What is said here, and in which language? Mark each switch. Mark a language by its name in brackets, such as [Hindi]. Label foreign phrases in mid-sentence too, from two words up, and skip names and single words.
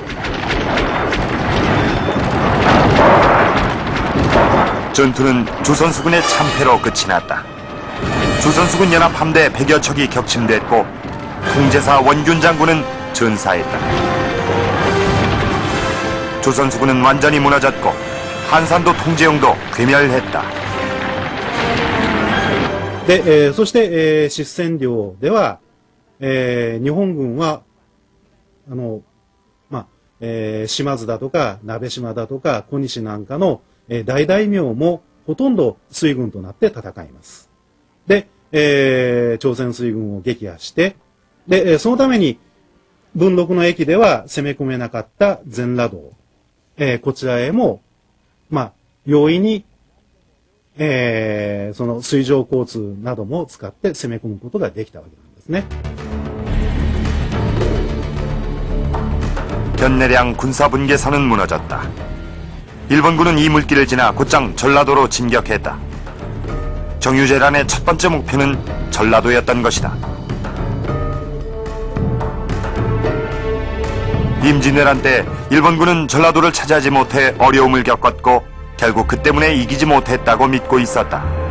[Korean] 전투는 조선 수군의 참패로 끝이 났다. 조선 수군 연합 함대 100여 척이 격침됐고 통제사 원균 장군은 전사했다. 조선 수군은 완전히 무너졌고 한산도 통제용도 괴멸했다. [Japanese] で、そして、出戦量では、日本軍は、島津だとか、鍋島だとか、小西なんかの、大大名もほとんど水軍となって戦います。で、朝鮮水軍を撃破して、で、そのために、文禄の駅では攻め込めなかった全羅道、こちらへも、容易に、その水上交通なども使って攻め込むことができたわけなんですね。 [Korean] 견내량 군사분계선은 무너졌다. 일본군은 이 물길을 지나 곧장 전라도로 진격했다. 정유재란의 첫 번째 목표는 전라도였던 것이다. 임진왜란 때 일본군은 전라도를 차지하지 못해 어려움을 겪었고 결국 그 때문에 이기지 못했다고 믿고 있었다.